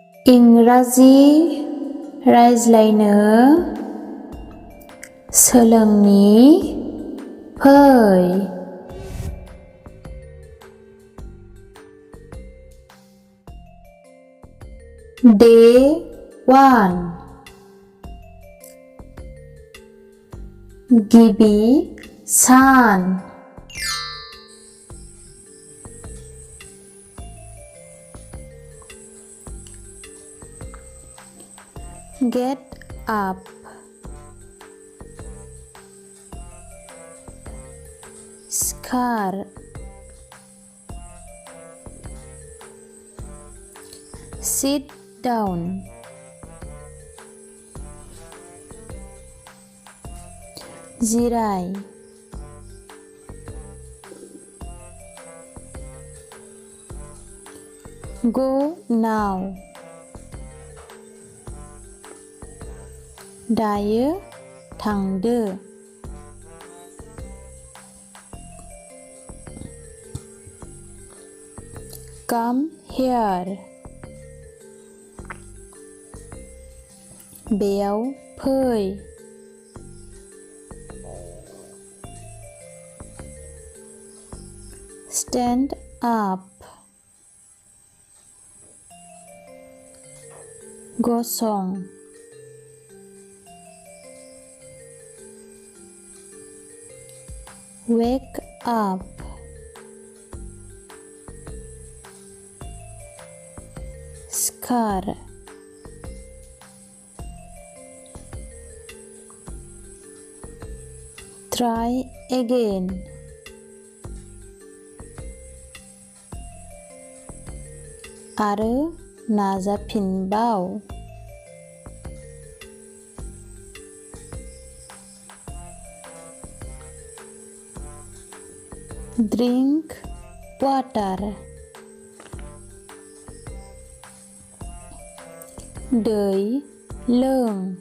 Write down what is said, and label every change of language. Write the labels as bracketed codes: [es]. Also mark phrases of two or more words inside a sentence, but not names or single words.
[brx] इंराजि रायज्लायनो सोलोंनि फै। Day 1 गिबि सान [en] Get up [brx] सिखार [en] Sit down [brx] जिराय [en] Go now [brx] दायो थांदो [en] Come here [brx] बेयाव फै [en] Stand up [brx] गसं [en] Wake up [brx] सिखार [en] Try again [brx] आरो नाजाफिनबाव [en] Drink water [brx] दै लों